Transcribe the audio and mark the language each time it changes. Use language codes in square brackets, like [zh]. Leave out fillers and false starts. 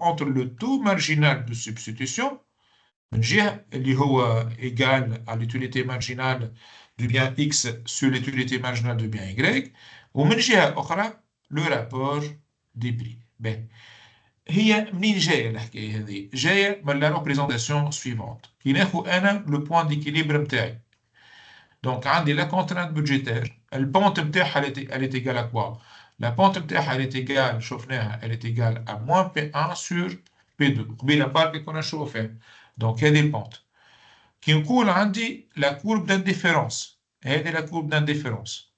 [fr] Entre le taux marginal de substitution, [ar] اللي هو [fr] égal à l'utilité marginale du bien X sur l'utilité marginale du bien Y, [ar] ومن جهة أخرى [fr] le rapport des prix. [ar] Ben, هي منين جاية الحكاية هذه؟ جاية من [fr] la représentation suivante. [ar] كي ناخذ أنا [fr] le point d'équilibre [ar] متاعي. [fr] Donc عندي la contrainte budgétaire. Le pente [ar] متاعها [fr] elle est égale à quoi? La pente [ar] متاعها [fr] elle est égale, [ar] شفناها, [fr] elle est égale à moins P1 sur P2. [ar] قبيلة بالك كنا نشوفها. [fr] Donc, il y a des pentes. Qui nous coule, on dit la courbe d'indifférence. Elle est la courbe d'indifférence.